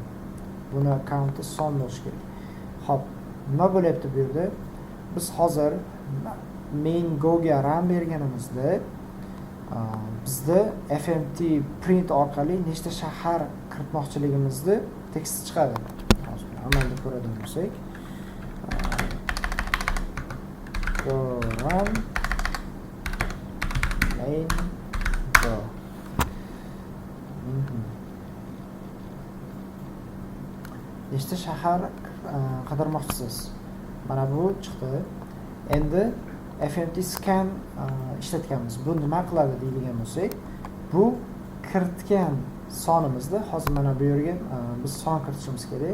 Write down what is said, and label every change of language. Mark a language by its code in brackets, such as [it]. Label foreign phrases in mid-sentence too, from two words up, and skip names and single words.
[uz] Buni count'i son bo'lishi kerak. Xo'p, nima bo'lyapti bu yerda? Biz hozir main go'ga ram berganimizda bizda fmt print orqali nechta shahar kiritmoqchiligimizni tekst chiqadi. Hozir amalda ko'radigan bo'lsak, [en] go run main go. [uz] Nechta shahar qidirmoqchisiz? Mana bu chiqdi. Endi fmt scan ishlatganmiz. Bu nima qiladi deydigan bo'lsak, bu kiritgan sonimizda hozir mana bu yerga biz son kiritishimiz kerak.